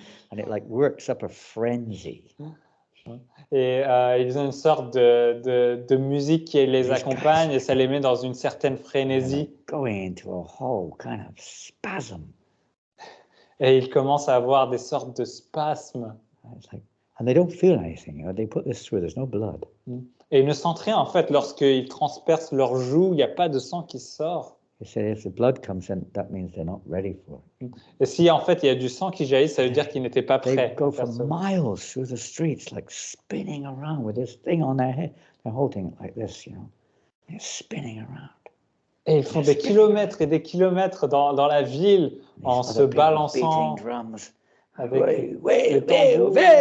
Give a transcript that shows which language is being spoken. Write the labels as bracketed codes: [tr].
[en] And it like works up a frenzy. [fr] Et ils ont une sorte de musique qui les accompagne et ça les met dans une certaine frénésie. [en] Going into a whole kind of spasm. [fr] Et ils commencent à avoir des sortes de spasmes. [en] And they don't feel anything. You know? They put this through. There's no blood. [fr] Et ils ne sentent rien en fait lorsqu'ils transpercent leurs joues. Il n'y a pas de sang qui sort. [en] They say if the blood comes in, that means they're not ready for it. [fr] Et si en fait il y a du sang qui jaillit, ça veut dire qu'ils n'étaient pas prêts. [en] They go for miles through the streets, like spinning around with this thing on their head. They're holding it like this, you know. They're spinning around. [fr] Et ils font des kilomètres et des kilomètres dans la ville en se balançant avec les tambours.